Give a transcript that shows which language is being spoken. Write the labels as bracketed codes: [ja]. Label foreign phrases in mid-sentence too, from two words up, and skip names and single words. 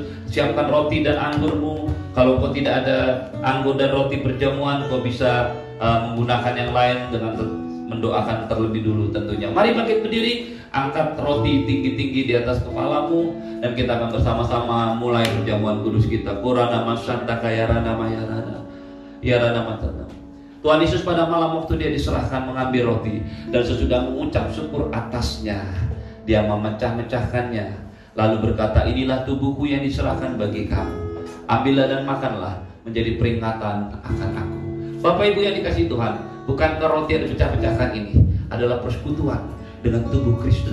[id] Siapkan roti dan anggurmu. Kalau kau tidak ada anggur dan roti perjamuan, kau bisa menggunakan yang lain dengan mendoakan terlebih dulu tentunya. Mari bangkit berdiri, angkat roti tinggi-tinggi di atas kepalamu, dan kita akan bersama-sama mulai perjamuan kudus kita. Qurana masanta kayarana mayarana yarana matana. Tuhan Yesus pada malam waktu Dia diserahkan mengambil roti, dan sesudah mengucap syukur atasnya, Dia memecah-mecahkannya, lalu berkata, inilah tubuhku yang diserahkan bagi kamu. Ambillah dan makanlah, menjadi peringatan akan aku. Bapak Ibu yang dikasihi Tuhan, bukankah roti yang dipecah-pecahkan ini adalah persekutuan dengan tubuh Kristus?